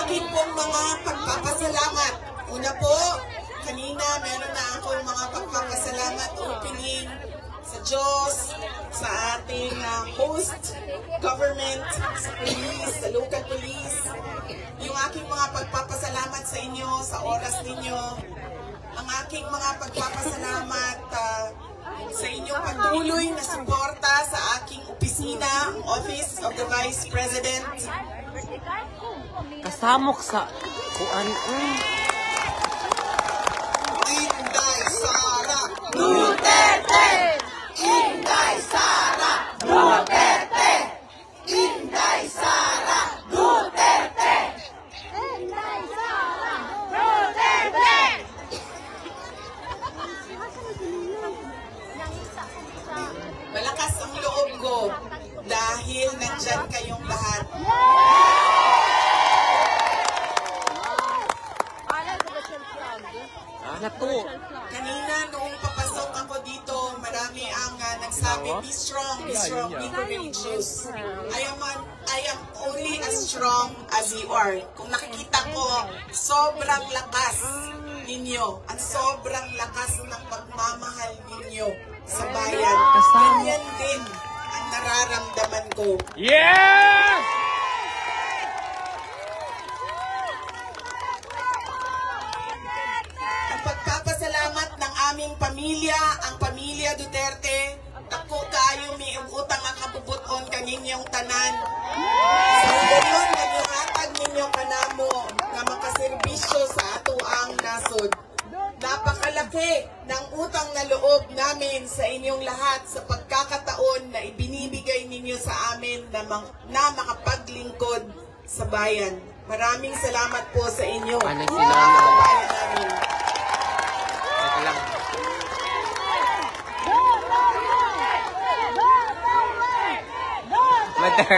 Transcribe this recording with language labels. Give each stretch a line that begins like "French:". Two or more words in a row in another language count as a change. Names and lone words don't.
Filipino: akin pong mga pagpapasalamat. Una po, kanina meron na akong mga pagpapasalamat opening sa Diyos, sa ating host government, sa police, sa local police. Yung aking mga pagpapasalamat sa inyo, sa oras ninyo. Ang aking mga pagpapasalamat sa inyong patuloy na suporta sa aking opisina, ang Office of the Vice President.
Cebuano: Kasamok sa kuan.
Filipino: Inday Sara Duterte! Inday Sara Duterte! Inday Sara Duterte! Inday Sara Duterte! Malakas ang loob ko dahil nandyan kayong lahat. Nato. Kanina noong papasok ako dito, marami ang nagsabi,
English: be strong, be courageous. I am only as strong as you are.
Filipino: Kung nakikita ko, sobrang lakas ninyo at sobrang lakas ng pagmamahal ninyo sa bayan. Ganyan din ang nararamdaman ko. Yes! Ang pagpapasalamat ng aming pamilya, ang pamilya Duterte,
Cebuano: dako kayo may utang ang kabubuton kaninyong tanan.
Filipino: Sa gayon,
Cebuano: naghatag ninyo kanamo na makaserbisyo sa ato ang nasod.
Filipino: Napakalaki ng utang na loob namin sa inyong lahat sa pagkakataon na ibinibigay ninyo sa amin na makapaglingkod sa bayan. Maraming salamat po sa inyo. Ano Sa sinama? bayan namin. Ito lang. Mother.